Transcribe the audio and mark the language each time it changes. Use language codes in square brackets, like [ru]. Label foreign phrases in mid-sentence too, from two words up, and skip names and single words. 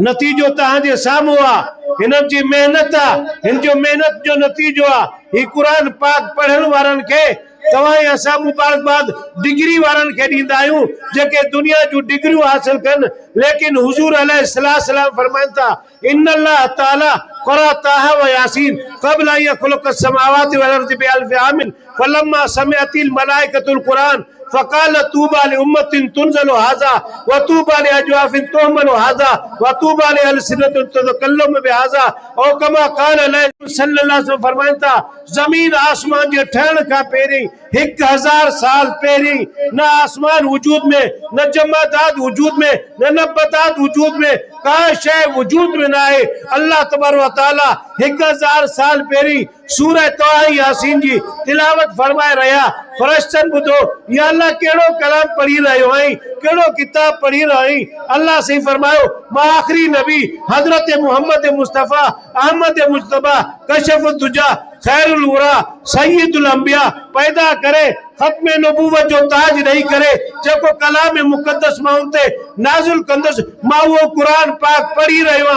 [sd] नतीजो तव्हांजे साम्हूं आहे, हिननि जी मेहनत आहे, हिन जो मेहनत जो नतीजो आहे। ही क़ुर पाक पढ़ण वारनि खे तव्हां असां मुबारकबाद डिग्री वारनि खे ॾींदा आहियूं, जेके दुनिया जूं डिग्रियूं हासिल कनि। लेकिन हुजूर अलैहिस्सलाम फरमाइनि था, [ar] إن الله تعالى قرأ طه ويس قبل أن يخلق السماوات والأرض بألف عام فلما سمعت الملائكة القرآن فقال طوبى لأمة تنزل هذا وطوبى لأجواف تحمل هذا وطوبى لألسنة تتكلم بهذا. أو كما قال صلى الله عليه وسلم [sd] फरमाइनि था, ज़मीन आसमान जे ठहण खां पहिरीं 1000 साल पहिरीं न आसमान वजूद में, न जमादात वजूद में, न नबतात वजूद में, का शय वजूद में न आहे। [ar] الله تبارك وتعالى [sd] 1000 साल पहिरीं सूरह तोहा यासीन जी तिलावत फरमाए रहिया। फरिश्तनि ॿुधो, या अल्लाह कहिड़ो कलाम पढ़ी रहियो आहीं, कहिड़ो किताब पढ़ी रहियो आहीं? अल्लाह से फरमायो, मां आखिरी नबी हजरत मोहम्मद मुस्तफ़ा अहमद मुजतबा कशफ दुजा [ar] خير الورى سيد الأنبياء [sd] पैदा करे खत्म नबूवत जो ताज ॾेई करे जेको कलाम मुक़द्दस मां उन ते नाज़िल कंदुसि, मां उहो क़ुर पाक पढ़ी रहियो आहियां।